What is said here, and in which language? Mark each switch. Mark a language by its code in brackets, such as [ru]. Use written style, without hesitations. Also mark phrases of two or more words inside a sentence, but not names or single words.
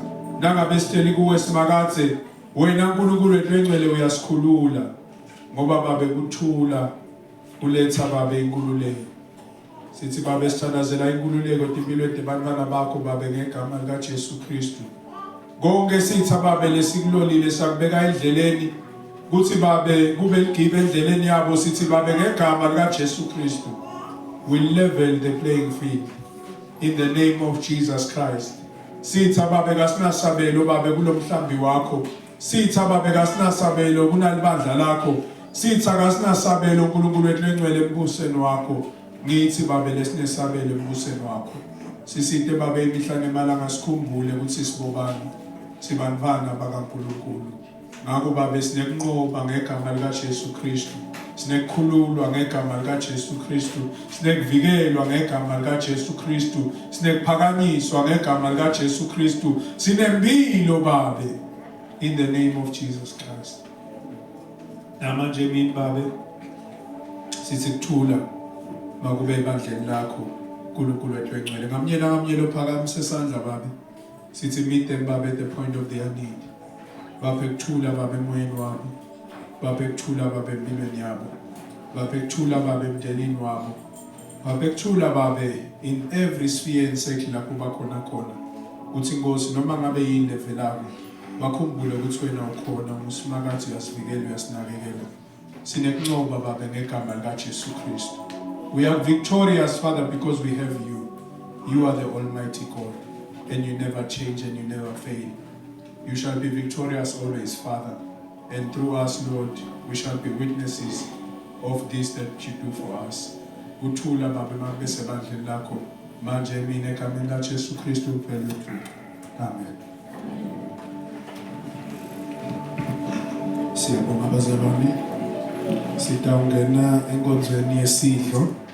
[ss] Nangabe sihleli kuwe simakathe wena uNkulunkulu wethu engcwele uyasikhulula ngoba babe kuthula uletha babe inkululeko. Sithi babe sithandazela inkululeko empilweni zabantwana bakho babe ngegama lika Jesu Kristu. Konke sithi babe lesikulolile sakubeka endleleni kuthi babe kube ligibe endleleni yabo sithi babe ngegama lika Jesu Kristu. [en] We level the playing field in the name of Jesus Christ. [ss] Sithi babe kasinasabelo babe kulomhlambi wakho. Sithi babe kasinasabelo kunalibandla lakho. Sithi kasinasabelo uNkulunkulu wethu engcwele embusweni wakho. Ngithi babe lesinesabelo embusweni wakho. Sisite babe imihla nemalanga sikhumbule ukuthi sibobani. Sibanvana bakaNkulunkulu. Ngakho babe sinekunqoba ngegama lika Jesu Kristu. Sinekukhululwa ngegama lika Jesu Kristu. Sinekuvikelwa ngegama lika Jesu Kristu. Sinekuphakanyiswa ngegama lika Jesu Kristu. Sinempilo babe [en] in the name of Jesus Christ. [ss] Namanje mina babe sithi kuthula makube ebandleni lakho uNkulunkulu wethu engcwele. Ngamnye lophakamise isandla babe. Sithi [en] meet them babe at the point of their need. [ss] Babe kuthula babe emoyeni wabo. Babe kuthula babe empilweni yabo. Babe kuthula babe emndenini wabo. Babe kuthula babe [en] in every sphere and circle [ss] lapho bakhona khona. Uthi Nkosi noma ngabe yini levelako bakhumbule ukuthi wena ukhona usimakade uyasivikela uyasinakekela. Sinekunqoba babe ngegama lika Jesu Kristu. [en] We are victorious, Father, because we have you. You are the Almighty God, and you never change and you never fail. You shall be victorious always, Father. And through us, Lord, we shall be witnesses of this that you do for us. [ss] Uthula babe mabese bandleni lakho. Manje mina egameni lika Jesu Kristu uphele uthula. Amen. Siyabonga bazalwane. Sitawungena enkonzweni yesidlo.